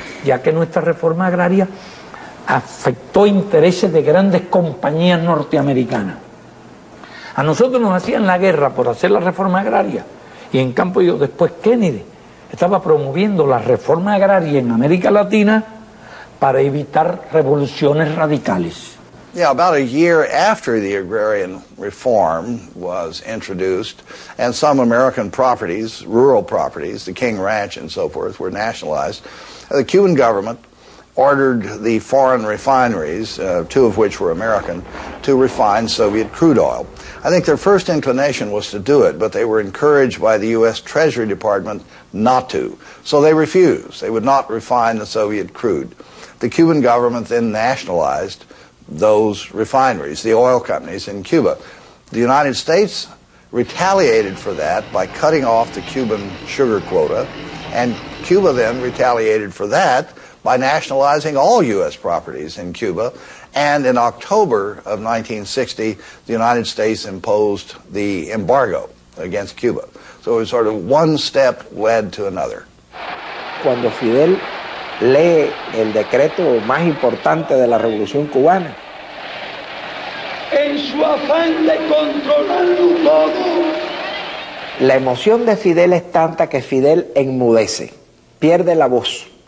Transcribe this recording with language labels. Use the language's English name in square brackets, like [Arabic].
[Spanish] Ya que nuestra reforma agraria afectó intereses de grandes compañías norteamericanas. A nosotros nos hacían la guerra por hacer la reforma agraria y en cambio después Kennedy estaba promoviendo la reforma agraria en América Latina para evitar revoluciones radicales. [English] Yeah, about a year after the agrarian reform was introduced, and some American properties, rural properties, the King Ranch and so forth, were nationalized, the Cuban government ordered the foreign refineries, two of which were American, to refine Soviet crude oil. I think their first inclination was to do it, but they were encouraged by the U.S. Treasury Department not to. So they refused. They would not refine the Soviet crude. The Cuban government then nationalized those refineries, the oil companies in Cuba. The United States retaliated for that by cutting off the Cuban sugar quota, and Cuba then retaliated for that by nationalizing all U.S. properties in Cuba. And in October of 1960, the United States imposed the embargo against Cuba. So it was sort of one step led to another. [Spanish] Cuando Fidel lee el decreto más importante de la Revolución Cubana, en su afán de controlarlo todo, la emoción de Fidel es tanta que Fidel enmudece, pierde la voz.